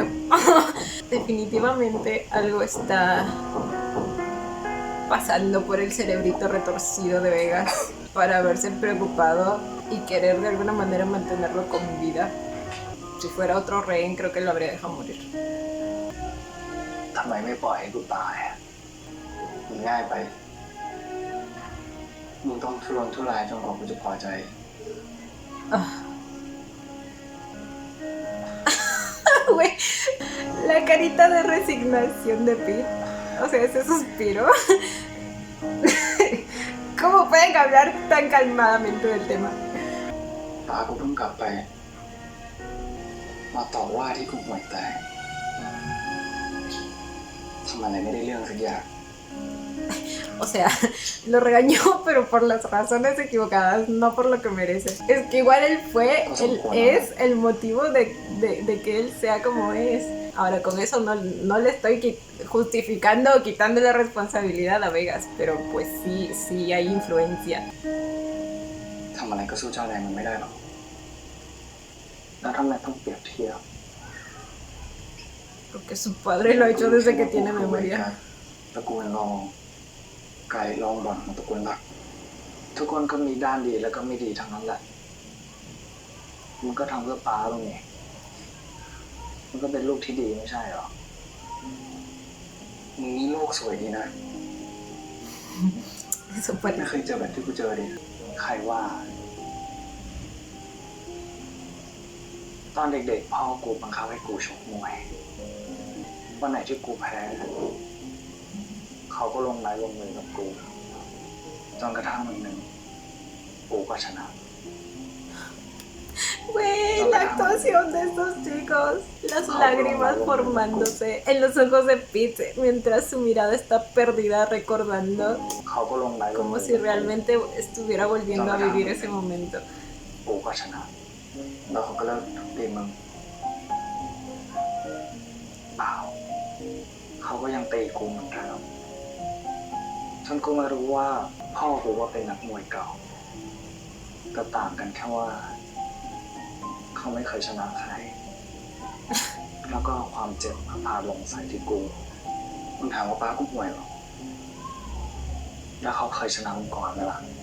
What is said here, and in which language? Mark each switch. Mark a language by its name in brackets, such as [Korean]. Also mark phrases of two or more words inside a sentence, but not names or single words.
[Spanish] Definitivamente algo está pasando por el cerebrito retorcido de Vegas para haberse preocupado y querer de alguna manera mantenerlo con vida. Si fuera otro rehén, creo que lo habría dejado morir. [Thai] ทำไมไม่ปล่อยให้กูตายอะมันง่ายไป มึงต้องทุรนทุรายจนกว่ากูจะพอใจ Ah. [Spanish] Güey, la carita de resignación de Pete. O sea, ese suspiro. ¿Cómo pueden hablar tan calmadamente del tema? [Thai] ป้ากูเพิ่งกลับไป มาต่อว่าที่กูห่วยแตกทำอะไรไม่ได้เรื่องสักอย่าง [Spanish] O sea, lo regañó, pero por las razones equivocadas, no por lo que merece. Es que igual él es el motivo de que él sea como es. Ahora, con eso no le estoy justificando o quitando la responsabilidad a Vegas, pero pues sí hay influencia. [Thai] ทำอะไรก็สู้เจ้าแรงมันไม่ได้หรอก แล้วทำไมต้องเปรียบเทียบ [Spanish] Porque su padre lo ha hecho desde que tiene memoria. [Thai] ตระกูลรองไก่รองบ่อนของตระกูลหลัก ทุกคนก็มีด้านดีแล้วก็ไม่ดีทั้งนั้นแหละ มันก็ทำเพื่อป้าตรงนี้มันก็เป็นลูกที่ดีไม่ใช่หรอ มึงนี่โลกสวยดีนะ [Spanish] Eso [Thai] ไม่ [Spanish] parece. [Thai] เคยเจอแบบที่กูเจอดิ ใครว่า ตอนเด็กๆพ่อกูบังคับให้กูชกมวย วันไหนที่กูแพ้ เขาก็ลงไม้ลงมือกับกู จนกระทั่งวันหนึ่งกูก็ชนะ [Spanish] Güey, la actuación de estos chicos, las lágrimas formándose en los ojos de Pete mientras su mirada está perdida recordando [Thai] เขาก็ลงไม้ลง [Spanish] como [Thai] มือ [Spanish] si realmente estuviera volviendo a vivir ese momento. [Thai] กูก็ชนะ แล้วเขาก็เลิกตีมึงเปล่า เขาก็ยังตีกูเหมือนเดิมจนกูมารู้ว่าพ่อกูว่าเป็นนักมวยเก่าก็ต่างกันแค่ว่า เขาไม่เคยชนะใคร แล้วก็เอาความเจ็บมาพาลงใส่ที่กูมึงถามว่าป้ากูห่วยหรอ แล้วเขาเคยชนะมึงก่อนไหมล่ะ